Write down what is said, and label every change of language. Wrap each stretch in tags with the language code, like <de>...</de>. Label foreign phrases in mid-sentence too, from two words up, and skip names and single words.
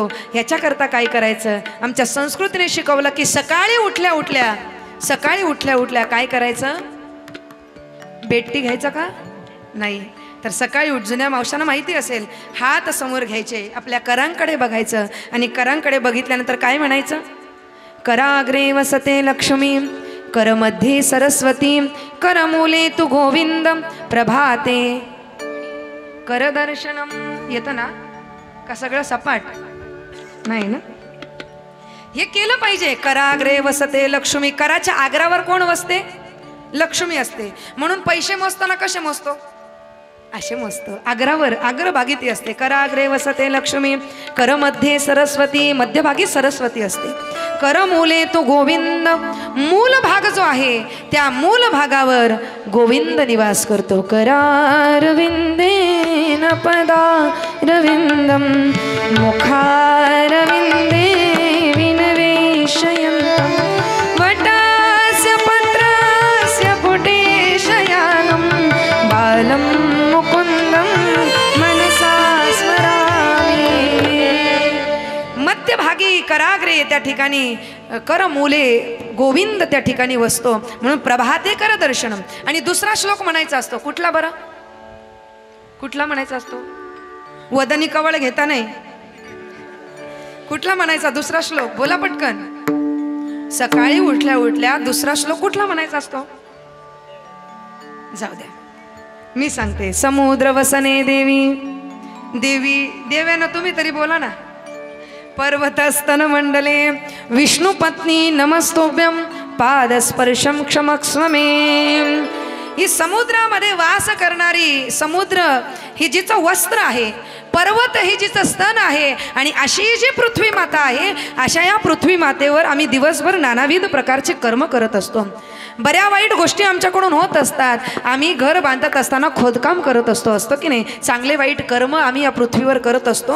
<mr>ह्याच्याकरता काय करायचं, आमच्या संस्कृतीने शिकवलं की सकाळी उठल्या उठल्या काय करायचं, बेट्टी घ्यायचं का नाही, तर सकाळी जुन्या मावशांना माहिती असेल, हात समोर घ्यायचे, आपल्या करांकडे बघायचं आणि करांकडे बघितल्यानंतर काय म्हणायचं,</mr> <sa>कराग्रे वसते लक्ष्मी, करमध्ये सरस्वती, करमूले तू गोविंद, प्रभाते करदर्शनम.</sa> <mr>येतं ना का सगळं सपाट नाही ना, हे केलं पाहिजे.</mr> <sa>कराग्रे वसते लक्ष्मी,</sa> <mr>कराच्या आग्रावर कोण वसते, लक्ष्मी असते. म्हणून पैसे मोजताना कसे मोजतो, असे मोजतो, आग्रावर अग्रभागी असते.</mr> <sa>कराग्रे वसते लक्ष्मी, करमध्ये सरस्वती,</sa> <mr>मध्यभागी सरस्वती असते.</mr> <sa>करमूले तो गोविंद,</sa> <mr>मूल भाग जो आहे त्या मूल भागावर गोविंद निवास करतो.</mr> <sa>करारविंदेन पदारविंदम, मुखारविंदे विनवेशयन्तं, वटास्य पत्रास्य पुटे शयानं, बालं मुकुंदं मनसा स्मरामि.</sa> <mr>मध्यभागी कराग्रे त्या ठिकाणी करमूले गोविंद त्या ठिकाणी वसतो, म्हणून</mr> <sa>प्रभाते कर दर्शनम.</sa> <mr>आणि दुसरा श्लोक म्हणायचा असतो, कुठला बरं, कुठला म्हणायचा असतो, वदनी कवळ घेता नाही, कुठला म्हणायचा दुसरा श्लोक, बोला पटकन. सकाळी उठल्या दुसरा श्लोक कुठला म्हणायचा असतो, जाऊ द्या मी सांगते.</mr> <sa>समुद्र वसने देवी,</sa> <mr>देव्यानं तुम्ही तरी बोला ना.</mr> <sa>पर्वतस्तन मंडले विष्णू पत्नी नमस्तोभ्यम, पादस्पर्शम क्षमस्व मे.</sa> <mr>ही समुद्रामध्ये वास करणारी, समुद्र ही जिचं वस्त्र आहे, पर्वत ही जिचं स्तन आहे, आणि अशी जी पृथ्वी माता आहे, अशा या पृथ्वी मातेवर आम्ही दिवसभर नानाविध प्रकारचे कर्म करत असतो. बऱ्या वाईट गोष्टी आमच्याकडून होत असतात. आम्ही घर बांधत असताना खोदकाम करत असतो की नाही, चांगले वाईट कर्म आम्ही या पृथ्वीवर करत असतो.</mr>